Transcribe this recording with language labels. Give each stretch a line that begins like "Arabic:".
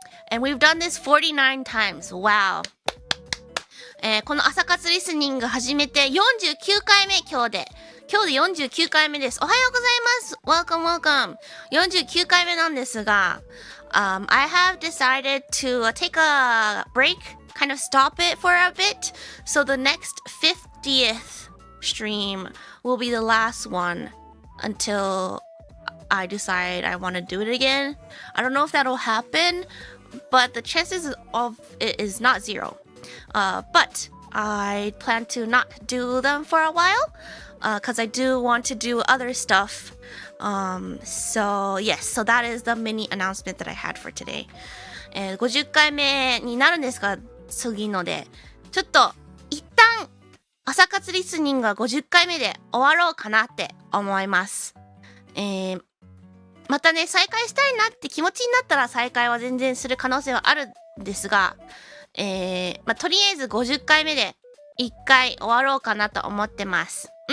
English: And we've done this 49 times. Wow.
Japanese: この朝活リスニング始めて49回目今日で49回目です。おはようございます。
English: Welcome.
Japanese: 49回目なんですが、
English: I have decided to take a break, kind of stop it for a bit. So the next 50th stream will be the last one until I decide I want to do it again. I don't know if that'll happen, but the chances of it is not 0. But I plan to not do them for a while because I do want to do other stuff. So yes, so that is the mini announcement that I had for today.
Japanese: 50回目になるんですが、次ので、ちょっと一旦朝活リスニングが50回目で終わろうかなって思います。またね、再開したいなって気持ちになったら再開は全然する可能性はあるんですが、とりあえず50回目で1回終わろうかなと思ってます。